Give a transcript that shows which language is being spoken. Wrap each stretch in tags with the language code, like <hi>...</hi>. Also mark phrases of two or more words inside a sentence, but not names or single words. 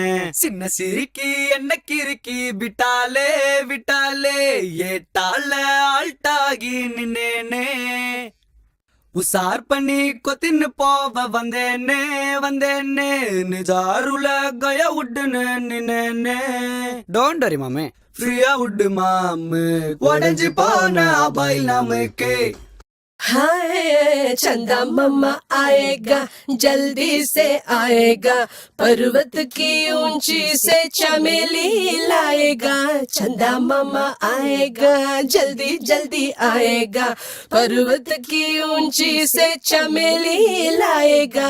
<ta>சின்ன சிரிக்கி என்ன கிறுக்கி விட்டாலே விட்டாலே, ஏட்டால ஆல்ட்டாகி நின்னேனே. உசார் பண்ணி கொத்தின்னு போவ வந்தேனே வந்தேனே, நிஜாருல கய உட்டுன்னு நின்னேனே.</ta> <en>don't worry</en> <ta>மாமே, ஃப்ரீயா உட்டு மாமு, உடஞ்சி போன அபாய் நமக்கு.</ta> <hi>हाय चंदा मम्मा आएगा, जल्दी से आएगा, पर्वत की ऊंची से चमेली लाएगा. चंदा मम्मा आएगा, जल्दी जल्दी आएगा, पर्वत की ऊंची से चमेली लाएगा.</hi>